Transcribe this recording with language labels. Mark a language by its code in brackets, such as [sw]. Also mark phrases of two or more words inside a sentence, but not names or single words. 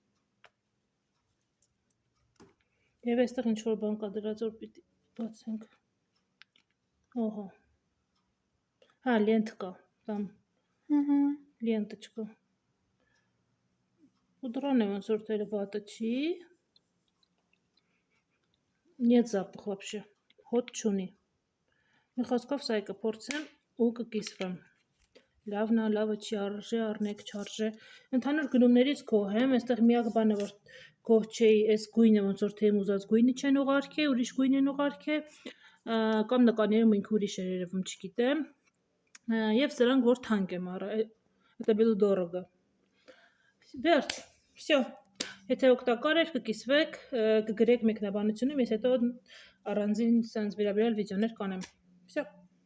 [hy] Եվ այստեղ ինչ-որ բան կա դրած, որ պիտի բացենք։ Օհո։ Հա, լենթ կա, տամ։ [ru] Угу. Ленточку. Пудране [hy] ոնց որ թերը վատը չի։ [ru] Нет запах вообще. [hy] Հոտ չունի։ Մի խոսքով սա կփորձեմ ու կկիսվեմ։ Լավն է, լավը չի արժե, առնեք չարժե։ Ընդհանուր գնումներից գոհ եմ, այստեղ միակ բանը որ գոհ չէի, այս գույնը ոնց որ թեմ ուզած գույնը չեն ուղարկե, ուրիշ գույն են ուղարկե, կամ նկարներում ինքը ուրիշ էր երևում, չգիտեմ։ Եվ սրանք որ թանկ եմ առա, [ru] это было дорого։ [hy] Վերջ, всё։ Եթե օգտակար էր, կկիսվեք, կգրեք մեկնաբանությունում, ես հետո առանձին սենց վերաբերյալ վիդեոներ կանեմ։ Всё։